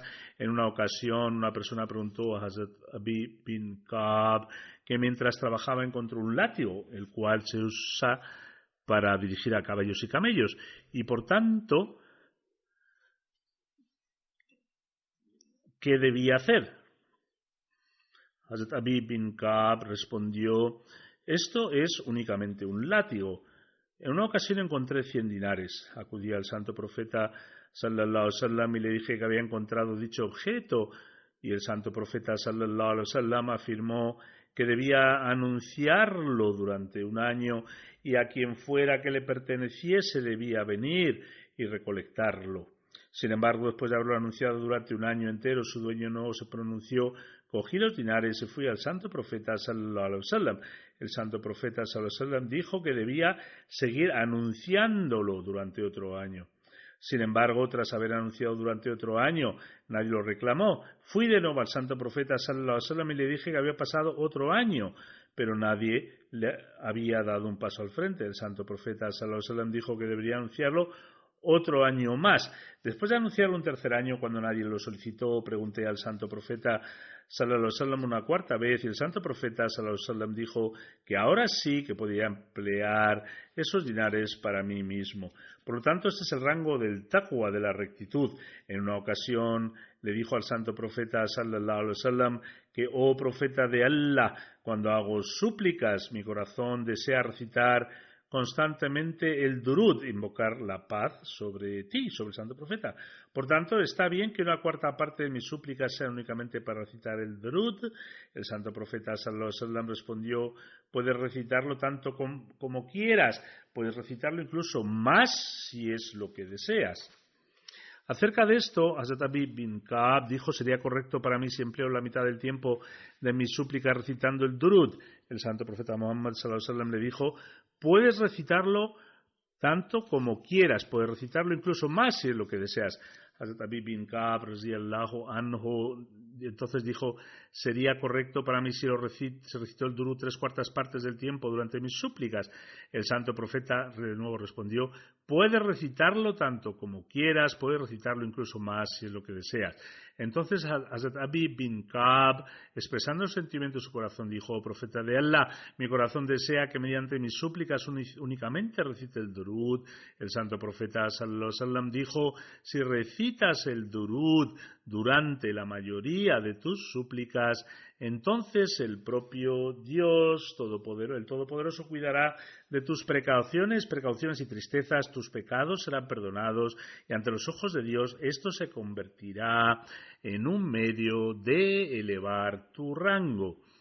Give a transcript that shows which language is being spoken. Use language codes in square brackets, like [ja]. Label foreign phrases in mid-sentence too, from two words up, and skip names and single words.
[es] En una ocasión, una persona preguntó a Hazrat Abi bin Ka'b que mientras trabajaba encontró un látigo, el cual se usa para dirigir a caballos y camellos, y por tanto, ¿qué debía hacer? Hazrat Abi bin Ka'b respondió: esto es únicamente un látigo. En una ocasión encontré 100 dinares. Acudí al santo profeta [ar] صلى الله عليه وسلم [es] y le dije que había encontrado dicho objeto, y el santo profeta [ar] صلى الله عليه وسلم [es] afirmó que debía anunciarlo durante un año y a quien fuera que le perteneciese debía venir y recolectarlo. Sin embargo, después de haberlo anunciado durante un año entero, su dueño no se pronunció. Cogí los dinares y fui al santo profeta [ar] صلى الله عليه وسلم. [es] El santo profeta [ar] صلى الله عليه وسلم [es] dijo que debía seguir anunciándolo durante otro año. Sin embargo, tras haber anunciado durante otro año, nadie lo reclamó. Fui de nuevo al santo profeta [ar] صلى الله عليه وسلم [es] y le dije que había pasado otro año, pero nadie le había dado un paso al frente. El santo profeta [ar] صلى الله عليه وسلم [es] dijo que debería anunciarlo otro año más. Después de anunciarlo un tercer año, cuando nadie lo solicitó, pregunté al santo profeta [ar] صلى الله عليه وسلم [es] una cuarta vez, y el santo profeta [ar] صلى الله عليه وسلم [es] dijo que ahora sí que podía emplear esos dinares para mí mismo. Por lo tanto, este es el rango del taqwa, de la rectitud. En una ocasión le dijo al santo profeta [ar] صلى الله عليه وسلم [es] que, oh profeta de Allah, cuando hago súplicas, mi corazón desea recitar constantemente el durud, invocar la paz sobre ti, sobre el santo profeta. Por tanto, está bien que una cuarta parte de mis súplicas sea únicamente para recitar el durud. El santo profeta [ar] صلى الله عليه وسلم [es] respondió: puedes recitarlo tanto como quieras, puedes recitarlo incluso más si es lo que deseas. Acerca de esto, Hazrat Abi bin Ka'b dijo: sería correcto para mí si empleo la mitad del tiempo de mis súplicas recitando el durud. El santo profeta Muhammad [ar] صلى الله عليه وسلم [es] le dijo: puedes recitarlo tanto como quieras, puedes recitarlo incluso más si es lo que deseas. Hazrat Abi bin Ka'b [ar] رضي الله عنه [es] entonces dijo: sería correcto para mí si se recitó el durud 3/4 partes del tiempo durante mis súplicas. El santo profeta de nuevo respondió: puedes recitarlo tanto como quieras, puedes recitarlo incluso más si es lo que deseas. Entonces Hazrat Abi bin Ka'b, expresando el sentimiento de su corazón, dijo: oh profeta de Allah, mi corazón desea que mediante mis súplicas únicamente recite el durud. El santo profeta [ar] صلى الله عليه وسلم [es] dijo: si recitas el durud durante la mayoría de tus súplicas, entonces el propio Dios el Todopoderoso cuidará de tus precauciones y tristezas, tus pecados serán perdonados y ante los ojos de Dios esto se convertirá en un medio de elevar tu rango.